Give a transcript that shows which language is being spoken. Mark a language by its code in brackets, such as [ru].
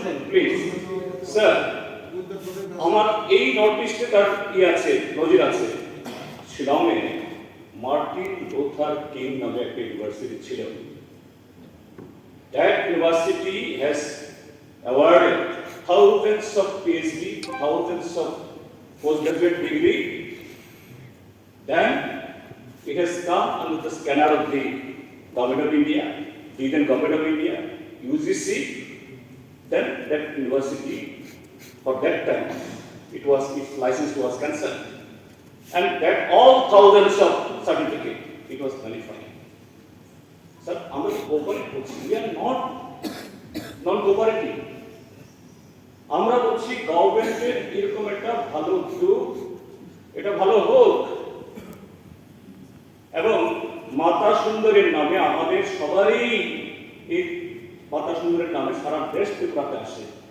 [bn] Please sir, আমার এই north ইস্টে তার আছে, নজির আছে। শিলংয়ে মার্টিন লুথার কিং নামে একটা ইউনিভার্সিটি ছিল। [en] That university has awarded thousands of PhD, thousands of postgraduate degree. Then it has come under the scanner of the Government of India, Indian Government of India, UGC. Then that university, for that time, its license was cancelled, and that all thousands of certificate it was nullified. Sir, [bn] আমরা cooperate করছি, [en] we are not non-cooperative. [bn] আমরা বলছি গভর্নমেন্টের এরকম একটা ভালো উদ্যোগ, এটা ভালো হোক, এবং মাতা সুন্দরীর নামে আমাদের সবারই, এই মাতা সুন্দরীর নামে সারা দেশ ত্রিপুরাতে আসে।